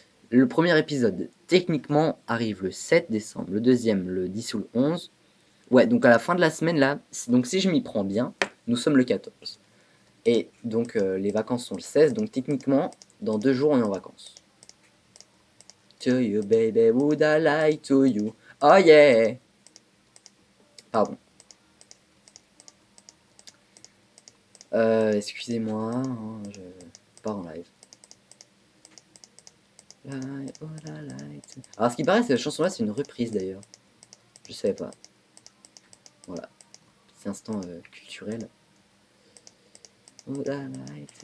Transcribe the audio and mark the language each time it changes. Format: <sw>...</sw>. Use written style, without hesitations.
<fr>Le premier épisode, techniquement, arrive le 7 décembre. Le deuxième, le 10 ou le 11. Ouais, donc à la fin de la semaine, là, donc si je m'y prends bien, nous sommes le 14. Et donc les vacances sont le 16, donc techniquement, dans 2 jours, on est en vacances.</fr> <en>To you, baby, would I lie to you? Oh yeah!</en> <fr>Pardon. Excusez-moi, hein, je pars en live. Oh la light. Alors, ce qui paraît, cette chanson-là, c'est une reprise d'ailleurs. Je savais pas. Voilà. Petit instant culturel. Oh la light.</fr>